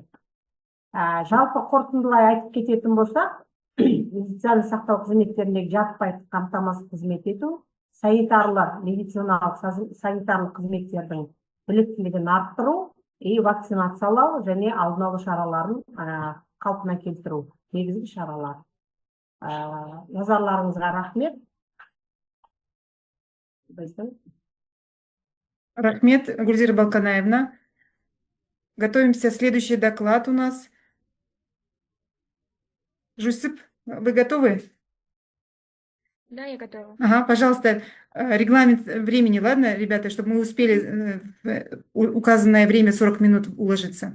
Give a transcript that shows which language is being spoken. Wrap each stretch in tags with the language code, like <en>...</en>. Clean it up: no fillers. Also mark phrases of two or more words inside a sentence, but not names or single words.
<kk>Жалпы қорытындылай айтып кететін болсақ, медицина сақтау қызметтеріндегі жаппай қамтамасыз қызмет ету, медициналық санитарлық қызметтердің біліктілігін арттыру, вакцинациялау және алдын алу шараларын қалпына келтіру негізгі шаралар. Назарларыңызға рахмет. Рахмет, Гульзира Балканаевна.</kk> <ru>Готовимся. Следующий доклад у нас. Жусип, вы готовы? Да, я готова. Ага, пожалуйста, регламент времени, ладно, ребята, чтобы мы успели в указанное время 40 минут уложиться.</ru>